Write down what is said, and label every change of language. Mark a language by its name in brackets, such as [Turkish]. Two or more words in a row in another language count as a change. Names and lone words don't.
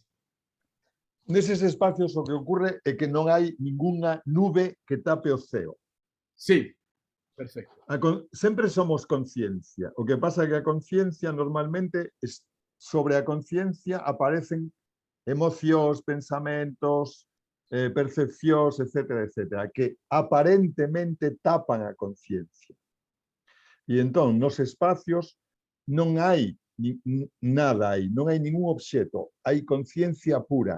[Portuguese] Nesses espacios o que ocorre é que não há nenhuma nuvem que tape o céu. Sim, perfeito. Sempre somos consciência. O que passa é que a consciência, normalmente, sobre a consciência aparecem emocións, [Galician] pensamentos, percepcións, etc., que aparentemente tapan a conciencia. E entón, nos espacios non hai nada aí, non hai ningún obxeto, hai conciencia pura.